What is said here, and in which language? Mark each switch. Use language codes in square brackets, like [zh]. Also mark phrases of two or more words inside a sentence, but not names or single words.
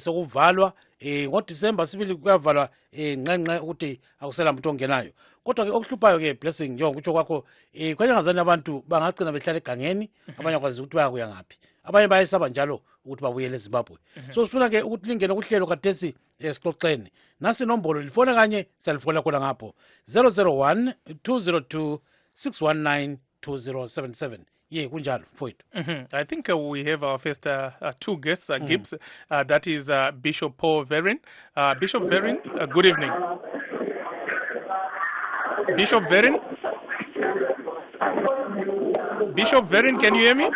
[nd] sokuvalwa ngoDisemba sibili kuyavalwa nqenqe ukuthi akusela umuntu ongenayo kodwa ke okuhluphayo ke blessing njengokutsho kwakho kwanye ngazani abantu bangagcina behlala egangeni abanye kwazi ukuthi bayakuya ngaphi abanye bayesaba njalo ukuthi babuyele eZimbabwe so sifuna ke ukuthi lingene kuhlelo kadesi sixoxeni nasi inombolo lifone kanye siyalifona khona ngapho 001 202 619 2077 kunjalo mfowethu. [en] I think we have our first two guests, Gibbs. That is Bishop Paul Verin. Bishop Verin, good evening. Bishop Verin? Bishop Verin, can you hear me?